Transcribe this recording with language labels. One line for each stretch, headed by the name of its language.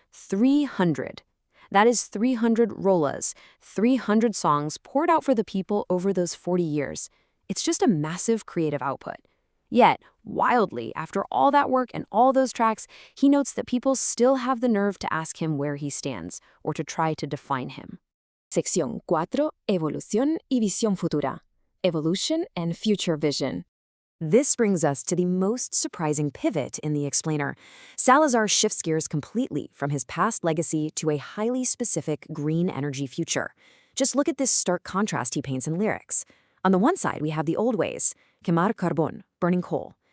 English: 300. That is 300 rolas, 300 songs poured out for the people over those 40 years. It's just a massive creative output. Yet, wildly, after all that work and all those tracks, he notes that people still have the nerve to ask him where he stands, or to try to define him.
Spanish: Sección 4. Evolución y visión futura.
English: Evolution and future vision. This brings us to the most surprising pivot in the explainer. Salazar shifts gears completely from his past legacy to a highly specific green energy future. Just look at this stark contrast he paints in lyrics. On the one side, we have the old ways, quemar carbón, burning coal.